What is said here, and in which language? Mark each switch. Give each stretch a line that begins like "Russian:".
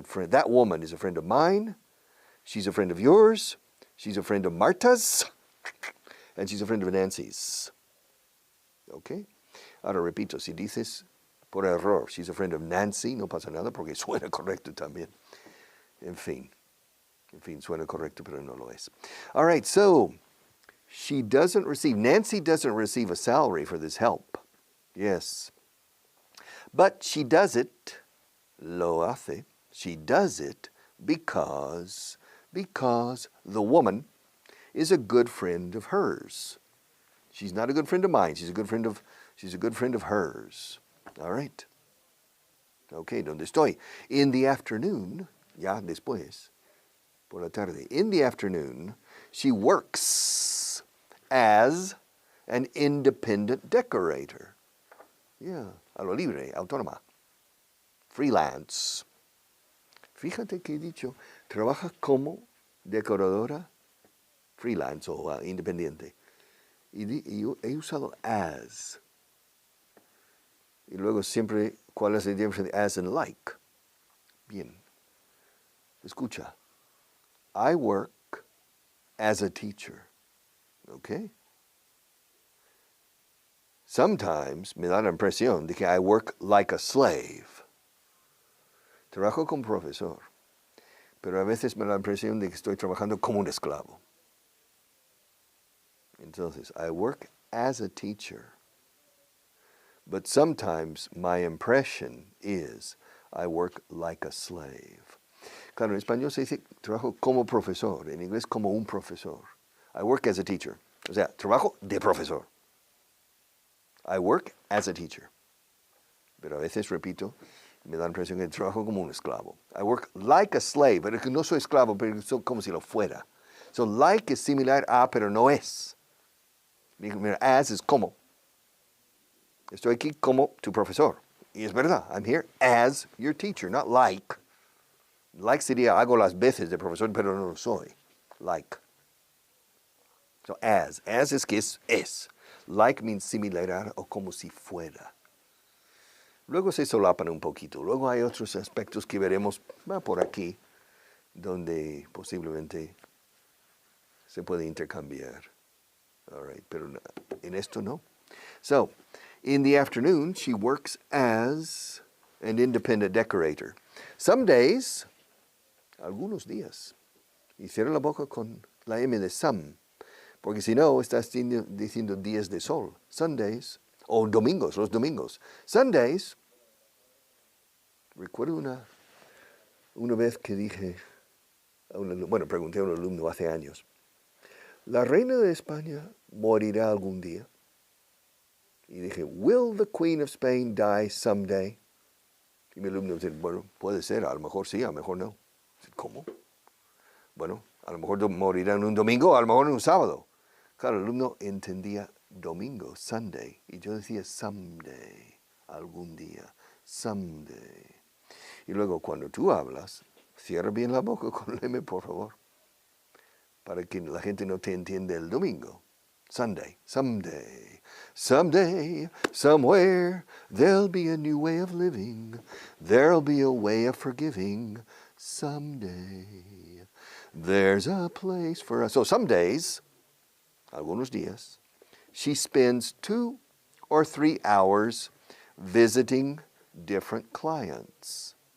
English: That woman is a friend of mine. She's a friend of yours. She's a friend of Marta's. And she's a friend of Nancy's. ¿Ok?
Spanish: Ahora repito, si dices por error,
English: she's a friend of Nancy,
Spanish: no pasa nada porque suena correcto también. En fin, suena correcto, pero no lo es.
English: All right, so Nancy doesn't receive a salary for this help. Yes. But she does it,
Spanish: lo hace,
English: she does it because the woman is a good friend of hers. She's not a good friend of mine. She's a good friend of hers. All right. Okay,
Spanish: ¿dónde estoy?
English: In the afternoon,
Spanish: ya después, por la tarde.
English: In the afternoon, she works as an independent decorator.
Spanish: Yeah, a lo libre, autónoma. Freelance. Fíjate que he dicho, trabaja como decoradora freelance o independiente. Y he usado as. Y luego siempre, ¿cuál es la diferencia de as and like? Bien. Escucha.
English: I work as a teacher. Okay? Sometimes
Spanish: me da la impresión de que
English: I work like a slave.
Spanish: Trabajo como profesor. Pero a veces me da la impresión de que estoy trabajando como un esclavo. Entonces,
English: I work as a teacher. But sometimes my impression is I work like a slave.
Spanish: Claro, en español se dice trabajo como profesor, en inglés como un profesor.
English: I work as a teacher.
Spanish: O sea, trabajo de profesor.
English: I work as a teacher.
Spanish: Pero a veces, repito, me da la impresión que trabajo como un esclavo.
English: I work like a slave,
Spanish: pero que no soy esclavo, pero soy como si lo fuera. So, like es similar a, pero no es. Mira, as es como. Estoy aquí como tu profesor. Y es verdad,
English: I'm here as your teacher, not like.
Spanish: Like sería hago las veces de profesor, pero no lo soy. Like. So as. As es que es.
English: Like means similar
Spanish: o como si fuera. Luego se solapan un poquito. Luego hay otros aspectos que veremos por aquí, donde posiblemente se puede intercambiar.
English: All right,
Spanish: pero en esto no.
English: So, in the afternoon, she works as an independent decorator. Some days,
Spanish: algunos días, y cierra la boca con la M de some, porque si no, estás diciendo días de sol. Sundays, o domingos, los domingos. Sundays, recuerdo una vez que dije, pregunté a un alumno hace años, ¿La reina de España morirá algún día? Y dije,
English: ¿Will the Queen of Spain die someday?
Spanish: Y mi alumno dice, bueno, puede ser, a lo mejor sí, a lo mejor no. ¿Cómo? Bueno, a lo mejor morirá en un domingo, a lo mejor en un sábado. Claro, el alumno entendía domingo, Sunday, y yo decía someday, algún día, someday. Y luego cuando tú hablas, cierra bien la boca con el M, por favor, para que la gente no te entienda el domingo.
English: Sunday, someday, someday, somewhere, there'll be a new way of living, there'll be a way of forgiving, someday, there's a place for us. So some days,
Spanish: algunos días,
English: she spends 2 or 3 hours visiting different clients.